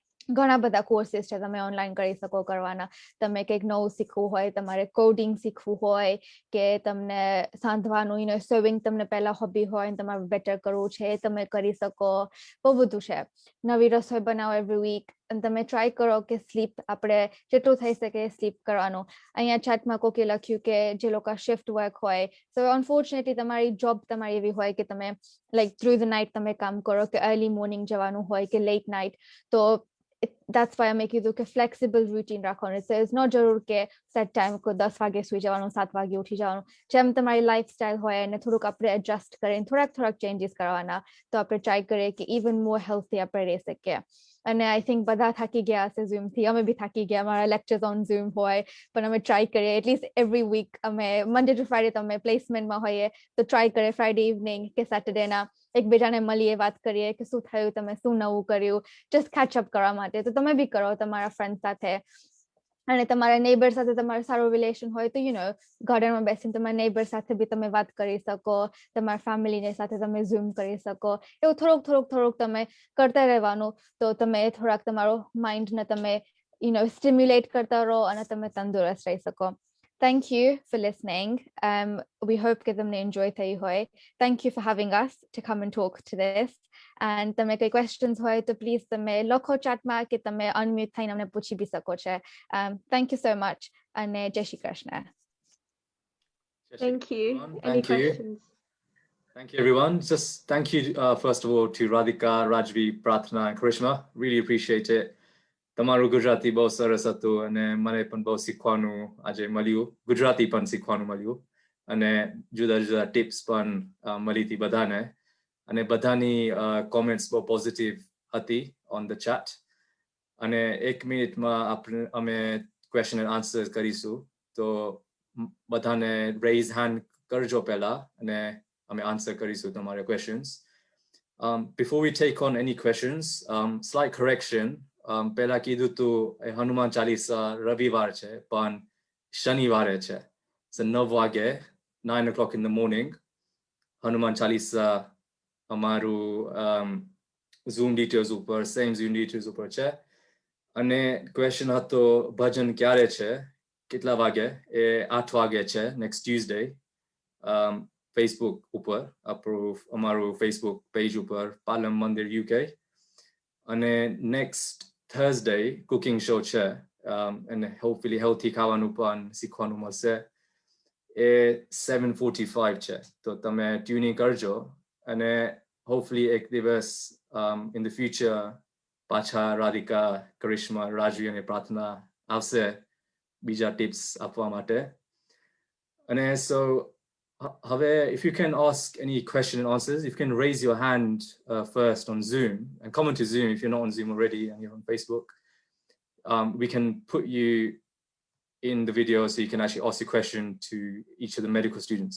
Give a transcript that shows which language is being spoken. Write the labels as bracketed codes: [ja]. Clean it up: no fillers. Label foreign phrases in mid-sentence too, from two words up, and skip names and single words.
[gu] ઘણા બધા કોર્સીસ છે તમે ઓનલાઈન કરી શકો કરવાના તમે કંઈક નવું શીખવું હોય તમારે કોડિંગ શીખવું હોય કે તમને સાંધવાનું સ્વિમિંગ તમને પહેલા હોબી હોય ને તમારે બેટર કરવું છે એ તમે કરી શકો બહુ બધું છે નવી રસોઈ બનાવો [en] every week [gu] અને તમે ટ્રાય કરો કે સ્લીપ આપણે જેટલું થઈ શકે સ્લીપ કરવાનું અહીંયા ચેટમાં કોકે લખ્યું કે જે લોકો [en] shift work [gu] હોય [en] so unfortunately [gu] તમારી જોબ તમારી એવી હોય કે તમે [en] like through the night [gu] તમે કામ કરો કે [en] early morning [gu] જવાનું હોય કે [en] late night [gu] તો [en] that's why I make you [gu] કે [en] flexible routine [gu] રાખવાનું [en] so it's not [gu] જરૂર કે [en] set time [gu] કો 10 વાગે સુઈ જવાનું 7 વાગે ઉઠી જવાનું જેમ તમારી લાઈફસ્ટાઈલ હોય અને થોડુંક આપણે એડજસ્ટ કરીને થોડાક ચેન્જીસ કરવાના તો આપણે ટ્રાય કરીએ કે [en] even more healthy [gu] આપણે રહી શકીએ અને [en] I think [gu] બધા થાકી ગયા હશે ઝૂમ થી અમે બી થાકી ગયા અમારા [en] lectures on Zoom [gu] હોય પણ અમે ટ્રાય કરીએ [en] at least every week [gu] અમે [en] Monday to Friday [gu] તો અમે પ્લેસમેન્ટમાં હોઈએ તો ટ્રાય કરીએ [en] Friday evening [gu] કે સેટરડેના એકબીજાને મળીએ વાત કરીએ કે શું થયું તમે શું નવું કર્યું [en] just catch up [gu] કરવા માટે તો તમે બી કરો તમારા ફ્રેન્ડ સાથે અને તમારા નેબર સાથે તમારું સારું રિલેશન હોય તો ગાર્ડનમાં બેસીને તમારા નેબર સાથે બી તમે વાત કરી શકો તમારા ફેમિલીને સાથે તમે ઝૂમ કરી શકો એવું થોડુંક તમે કરતા રહેવાનું તો તમે થોડાક તમારો માઇન્ડને તમે સ્ટિમ્યુલેટ કરતા રહો અને તમે તંદુરસ્ત રહી શકો [en] Thank you for listening. We hope [gu] કે તમને enjoy થઈ હોય. [en] Thank you for having us to come and talk to this. [gu] And તમે કોઈ questions હોય તો please તમે લખો chatમાં કે તમે unmute થઈને અમને પૂછી બી શકો છો. [en] Thank you so much. [gu] અને જય શ્રી કૃષ્ણ. [en] Thank you. Everyone. Any Thank you. questions? Thank you, everyone. Just thank you, first of all, to Radhika, Rajvi, Pratna, and Karishma. Really appreciate it. [gu] તમારું ગુજરાતી બહુ સરસ હતું અને મને પણ બહુ શીખવાનું આજે મળ્યું ગુજરાતી પણ શીખવાનું મળ્યું અને જુદા જુદા ટિપ્સ પણ મળી હતી બધાને અને બધાની કોમેન્ટ્સ બહુ પોઝિટિવ હતી [en] on the chat [gu] અને 1 મિનિટમાં અમે [en] question and answer [gu] કરીશું તો બધાને [en] raise hand [gu] કરજો પહેલા અને અમે આન્સર કરીશું તમારા ક્વેશ્ચન્સ [en] before we take on any questions slight correction [gu] પહેલા કીધું તું હનુમાન ચાલીસા રવિવાર છે પણ શનિવારે છે so 9 વાગે [en] 9 o'clock in the morning [gu] હનુમાન ચાલીસા અમારું Zoom details ઉપર [en] same Zoom details [gu] ઉપર છે અને question હતો ભજન ક્યારે છે કેટલા વાગે એ 8 વાગે છે [en] next Tuesday Facebook [gu] ઉપર અમારું Facebook page ઉપર પાલમ મંદિર UK અને [en] next Thursday cooking show [gu] છે [en] and hopefully healthy [gu] ખાવાનું પણ શીખવાનું મળશે એ 7:45 છે તો તમે ટ્યુનિંગ કરજો અને hopefully એક દિવસ [en] in the future [gu] પાછા રાધિકા કરિશ્મા રાજવી અને પ્રાર્થના આવશે બીજા ટિપ્સ આપવા માટે અને so હવે [en] if you can ask any question and answers, if you can raise your hand first on Zoom and comment to Zoom if you're not on Zoom already and you're on Facebook. We can put you in the video so you can actually ask a question to each of the medical students.